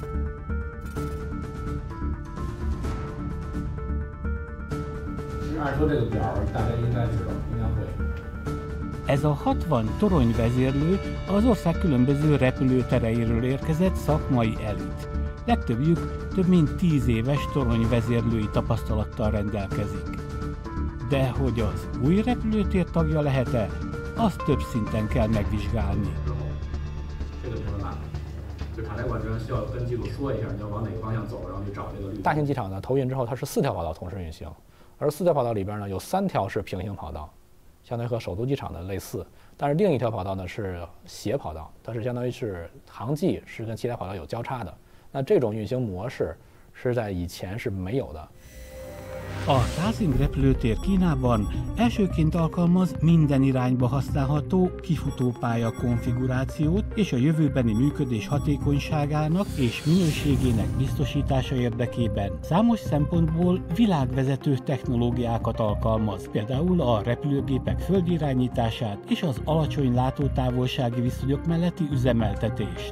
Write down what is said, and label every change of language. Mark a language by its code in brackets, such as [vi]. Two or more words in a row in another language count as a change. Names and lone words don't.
[hu] Ez a 60 toronyvezérlő az ország különböző repülőtereiről érkezett szakmai elit. Legtöbbjük több mint 10 éves toronyvezérlői tapasztalattal rendelkezik. De hogy az új repülőtér tagja lehet-e, azt több szinten kell megvizsgálni. [zh] 大型机场呢投运之后，它是4条跑道同时运行，而4条跑道里边呢有3条是平行跑道，相当于和首都机场的类似，但是另一条跑道呢是斜跑道，它是相当于是航迹是跟其他跑道有交叉的。那这种运行模式是在以前是没有的。 [hu] A Taszing repülőtér Kínában elsőként alkalmaz minden irányba használható kifutópálya konfigurációt, és a jövőbeni működés hatékonyságának és minőségének biztosítása érdekében számos szempontból világvezető technológiákat alkalmaz, például a repülőgépek földirányítását és az alacsony látótávolsági viszonyok melletti üzemeltetést.